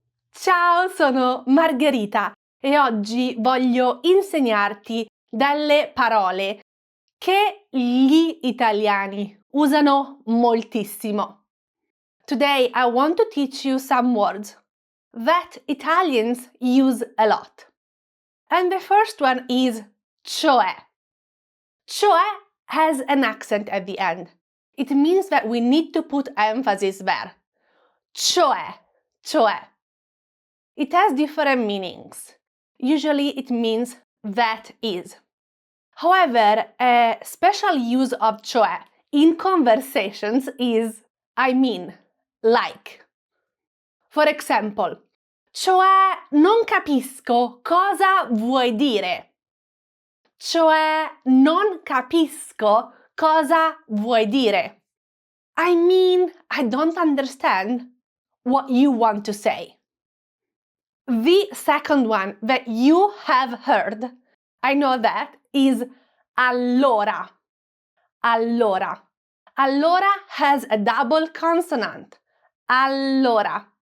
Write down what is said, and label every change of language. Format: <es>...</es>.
<it>Ciao, sono Margherita e oggi voglio insegnarti delle parole che gli italiani usano moltissimo.</it> <en>Today I want to teach you some words that Italians use a lot. And the first one is cioè. Cioè has an accent at the end. It means that we need to put emphasis there. Cioè, cioè. It has different meanings. Usually it means that is. However, a special use of cioè in conversations is I mean, like. For example,</en> <it>cioè non capisco cosa vuoi dire. Cioè non capisco cosa vuoi dire.</it> <en>I mean, I don't understand what you want to say. The second one that you have heard, I know that, is allora. Allora. Allora has a double consonant. Allora.</en>